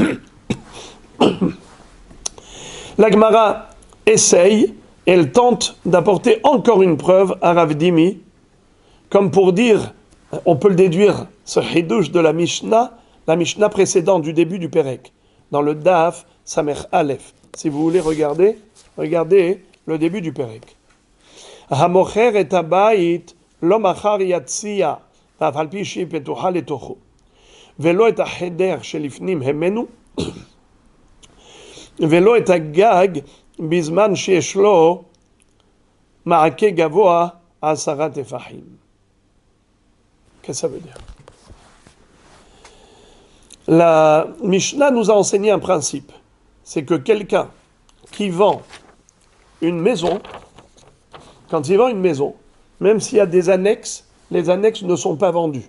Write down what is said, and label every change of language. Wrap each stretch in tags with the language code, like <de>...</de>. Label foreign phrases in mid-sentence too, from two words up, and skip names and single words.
<fr>La Gemara essaye, elle tente d'apporter encore une preuve à Rav Dimi, comme pour dire, on peut le déduire, ce hidouche de la Mishnah précédente du début du Pérek, dans le</fr> <he>דף סמך אלף.</he> <fr>Si vous voulez regardez le début du Pérek.</fr> <he>המוכר את הבית לא מכר היציע ואף על פי שהיא פתוחה לתוכו, ולא את החדר שלפנים המנו, ולא את הגג בזמן שיש לו מעקה גבוה 10 טפחים.</he> <fr>Qu'est-ce que ça veut dire? La Mishnah nous a enseigné un principe, c'est que quelqu'un qui vend une maison, quand il vend une maison, même s'il y a des annexes, les annexes ne sont pas vendues.</fr>